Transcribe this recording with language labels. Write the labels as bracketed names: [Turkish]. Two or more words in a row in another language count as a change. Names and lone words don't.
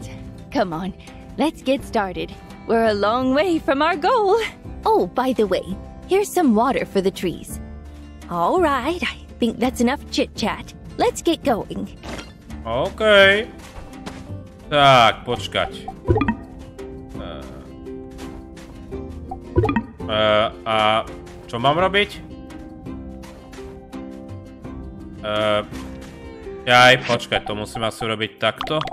[English] Come on, let's get started. We're a long way from our goal. Oh, by the way, here's some water for the trees. All right, I think that's enough chit-chat. Let's get going. [Slovak] OK. Tak, počkať. A čo mám robiť? Jaj, počkať, to musím asi urobiť takto.